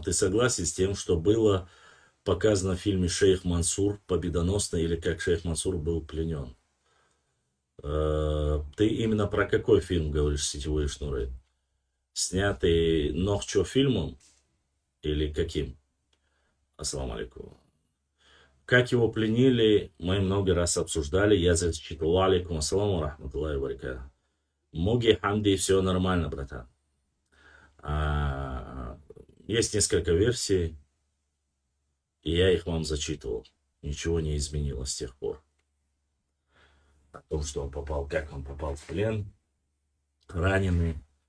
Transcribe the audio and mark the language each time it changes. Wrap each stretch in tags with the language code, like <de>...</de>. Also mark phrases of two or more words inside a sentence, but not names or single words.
<ru>Ты согласен с тем, что было показано в фильме «Шейх Мансур» победоносный, или как шейх Мансур был пленен? Ты именно про какой фильм говоришь, «Сетевые шнуры»? Снятый Нохчо фильмом или каким?</ru> <ar>السلام عليكم.</ar> <ru>Как его пленили, мы много раз обсуждали. Я зачитал.</ru> <ar>عليكم السلام رحمة الله وبركاته.</ar> <ru>Моги хамди, все нормально, братан. Есть несколько версий, и я их вам зачитывал. Ничего не изменилось с тех пор. О том, что он попал, как он попал в плен, раненый.</ru>